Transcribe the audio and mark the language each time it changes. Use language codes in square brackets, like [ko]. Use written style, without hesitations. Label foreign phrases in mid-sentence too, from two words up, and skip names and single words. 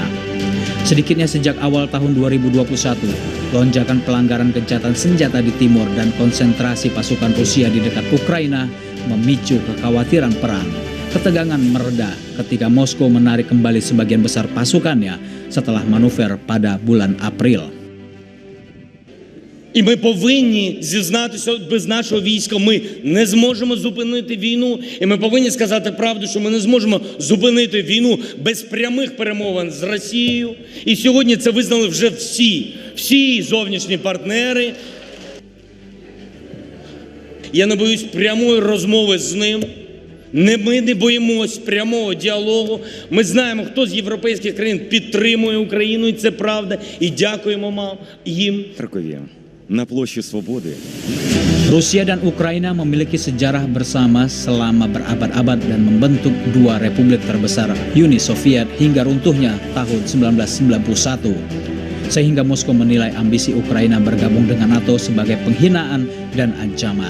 [id] Sedikitnya sejak awal tahun 2021, lonjakan pelanggaran gencatan senjata di timur dan konsentrasi pasukan Rusia di dekat Ukraina memicu kekhawatiran perang. Ketegangan mereda ketika Moskow menarik kembali sebagian besar pasukannya setelah manuver pada bulan April. [uk] І ми повинні зізнатися, без нашого війська ми не зможемо зупинити війну. І ми повинні сказати правду, що ми не зможемо зупинити війну без прямих перемовин з Росією. І сьогодні це визнали вже всі зовнішні партнери. Я не боюсь прямої розмови з ним. Ми не боїмось прямого діалогу. Ми знаємо, хто з європейських країн підтримує Україну, і це правда. І дякуємо їм. На площі Свободи. [id] Rusia dan Ukraina memiliki sejarah bersama selama berabad-abad dan membentuk dua republik terbesar Uni Soviet hingga runtuhnya tahun 1991. Sehingga Moskow menilai ambisi Ukraina bergabung dengan NATO sebagai penghinaan dan ancaman.